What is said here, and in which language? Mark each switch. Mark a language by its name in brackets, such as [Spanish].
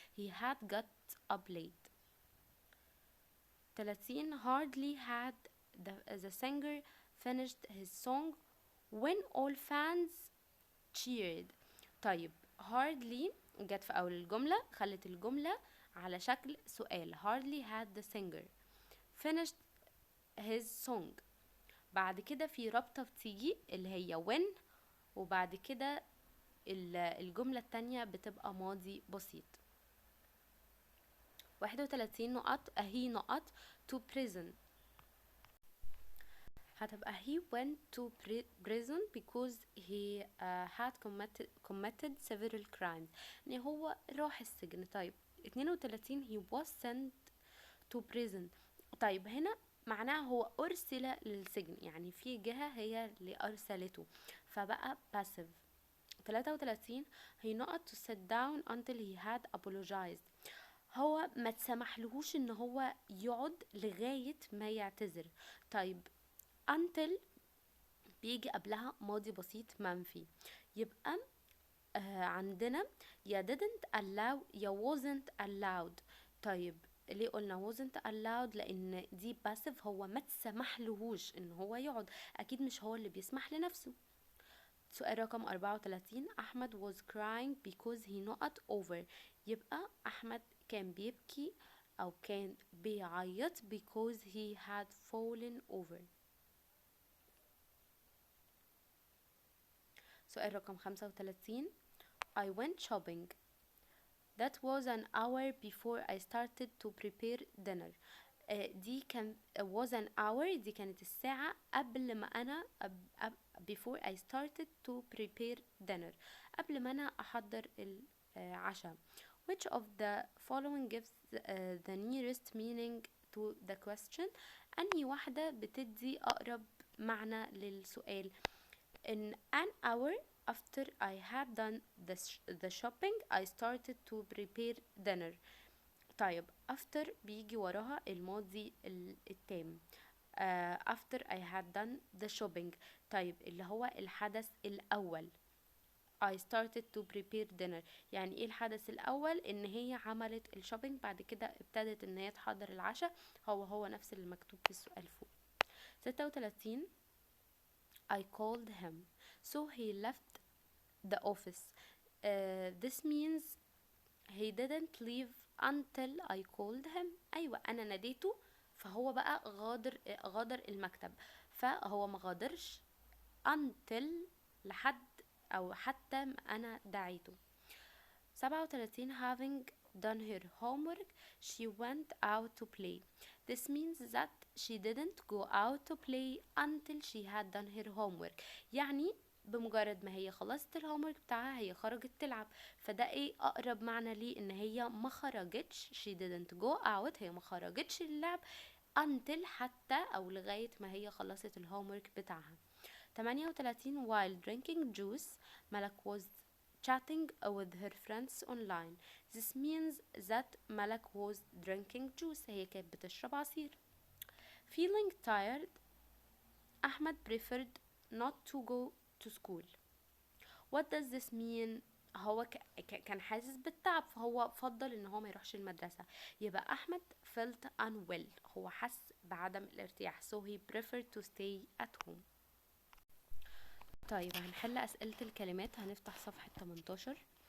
[English] he had got up late. 30 hardly had the singer finished his song when all fans cheered. [Arabic] طيب hardly جت في أول الجملة، خلت الجملة على شكل سؤال. [English] hardly had the singer finished his song. [Arabic] بعد كده في رابطة بتيجي اللي هي when، وبعد كده الجملة التانية بتبقى ماضي بسيط. [English] 31 نقط he نقط to prison. هتبقى he went to prison because he had committed several crimes، [Arabic] يعني هو راح السجن. [English] طيب 32 he was sent to prison. [Arabic] طيب هنا معناها هو أرسل للسجن، يعني في جهة هي اللي أرسلته، فبقى passive. [English] 33 he not to sit down until he had apologized. [Arabic] هو ما تسمحلهوش ان هو يقعد لغاية ما يعتذر. طيب until بيجي قبلها ماضي بسيط منفي، يبقى [English] عندنا يا didn't allow يا wasn't allowed. [Arabic] طيب ليه قلنا wasn't allowed؟ لان دي passive، هو ما تسمحلهوش ان هو يقعد، اكيد مش هو اللي بيسمح لنفسه. سؤال رقم [English] 34، Ahmed was crying because he knocked over. [Arabic] يبقى أحمد كان بيبكي أو كان بيعيط [English] because he had fallen over. [Arabic] سؤال رقم [English] 35، I went shopping. That was an hour before I started to prepare dinner. [Arabic] دي كان [English] was an hour، [Arabic] دي كانت الساعة قبل ما أنا [English] before I started to prepare dinner، [Arabic] قبل ما أنا أحضر العشاء. [English] Which of the following gives the nearest meaning to the question؟ [Arabic] أنهي واحدة بتدي أقرب معنى للسؤال؟ [English] In an hour after I had done the shopping I started to prepare dinner. [Arabic] طيب after بيجي وراها الماضي التام. [English] after I had done the shopping، [Arabic] طيب اللي هو الحدث الأول. [English] I started to prepare dinner، [Arabic] يعني ايه الحدث الأول؟ ان هي عملت الشوبينج، بعد كده ابتدت ان هي تحضر العشاء، هو نفس اللي مكتوب في السؤال فوق. [English] 36، I called him so he left the office. This means he didn't leave until I called him. [Arabic] ايوه انا ناديته فهو بقى غادر المكتب، فهو ما غادرش until لحد او حتى ما انا دعيته. [English] 37، having done her homework she went out to play. This means that she didn't go out to play until she had done her homework. [Arabic] يعني بمجرد ما هي خلصت الهومورك بتاعها هي خرجت تلعب، فده ايه اقرب معنى ليه؟ ان هي ما خرجتش، [English] she didn't go out، [Arabic] هي ما خرجتش اللعب until حتى او لغاية ما هي خلصت الهومورك بتاعها. [English] 38، while drinking juice Malak was chatting with her friends online. This means that Malak was drinking juice، [Arabic] هي كانت بتشرب عصير. [English] feeling tired Ahmed preferred not to go to school. What does this mean؟ [Arabic] هو كان حاسس بالتعب فهو فضل ان هو ما يروحش المدرسة. [English] يبقى Ahmed felt unwell، [Arabic] هو حس بعدم الارتياح [English] so he preferred to stay at home. [Arabic] طيب هنحل أسئلة الكلمات، هنفتح صفحة 18.